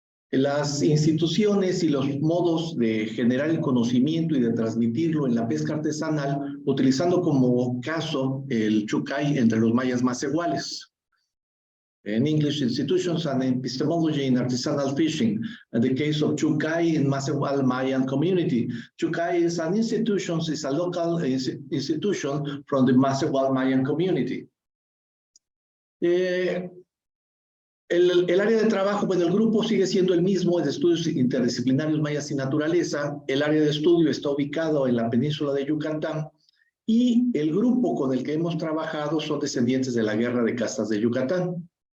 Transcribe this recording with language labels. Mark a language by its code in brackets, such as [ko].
[es] Las instituciones y los modos de generar el conocimiento y de transmitirlo en la pesca artesanal, utilizando como caso el Chucay entre los mayas macehuales. [en] In English institutions and epistemology in artisanal fishing, and the case of Chucay in Macehual Mayan community. Chucay is an institution, is a local institution from the Macehual Mayan community. [es] El área de trabajo, bueno, el grupo sigue siendo el mismo, de estudios interdisciplinarios mayas y naturaleza. El área de estudio está ubicado en la península de Yucatán y el grupo con el que hemos trabajado son descendientes de la Guerra de Castas de Yucatán.